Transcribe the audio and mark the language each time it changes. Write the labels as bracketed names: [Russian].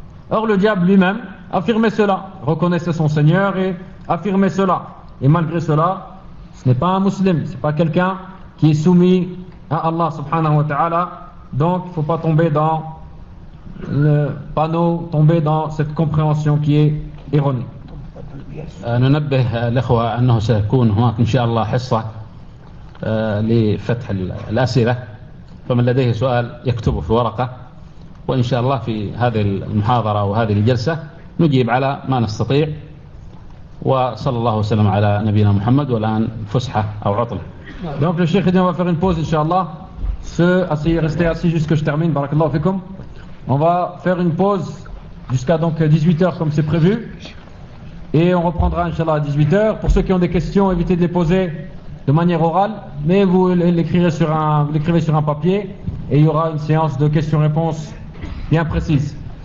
[French] Or le diable lui-même affirmait cela, reconnaissait son Seigneur et affirmait cela, et malgré cela ce n'est pas un musulman, c'est pas quelqu'un qui est soumis à Allah subhanahu wa ta'ala. Donc il ne faut pas tomber dans le panneau, tomber dans cette compréhension qui est erronée. [Arabic] ننبه الأخوة أنه سيكون هناك إن شاء الله حصة لفتح الأسئلة, فمن لديه سؤال يكتبه في ورقة, وإن شاء الله في هذه المحاضرة وهذه الجلسة نجيب على ما نستطيع. وصلى الله وسلم على نبينا محمد, والآن فسحة أو عطلة. [French] Donc le Cheikh va faire une pause إن شاء الله. Restez assis jusqu'à ce que je termine. Barakallahu fikum. On va faire une pause jusqu'à donc 18h comme c'est prévu. Et on reprendra inchallah à 18h. Pour ceux qui ont des questions, évitez de les poser de manière orale, mais vous l'écrivez sur un, vous l'écrivez sur un papier et il y aura une séance de questions-réponses bien précise.